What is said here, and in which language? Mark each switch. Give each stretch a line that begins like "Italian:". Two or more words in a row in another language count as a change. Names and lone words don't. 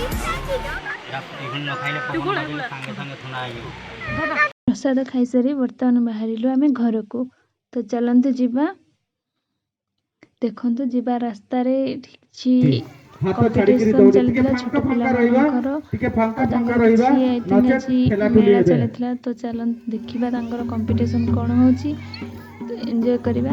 Odia: इखन न खाइले पकड़ लागले संगे संगे थना आयो ପ୍ରସାଦ ଖାଇସାରି ବର୍ତ୍ତମାନ ବାହାରିଲୁ ଆମେ ଘରକୁ। ତ ଚାଲନ୍ତୁ ଯିବା। ଦେଖନ୍ତୁ ଯିବା ରାସ୍ତାରେ କିଛି କମ୍ପିଟିସନ ଚାଲିଥିଲା ଛୋଟ ପିଲାମାନଙ୍କର। ତାଙ୍କର କିଛି ଆଜି ମେଳା ଚାଲିଥିଲା। ତ ଚାଲନ୍ତୁ ଦେଖିବା ତାଙ୍କର କମ୍ପିଟିସନ କ'ଣ ହେଉଛି। ଏନ୍ଜୟ କରିବା।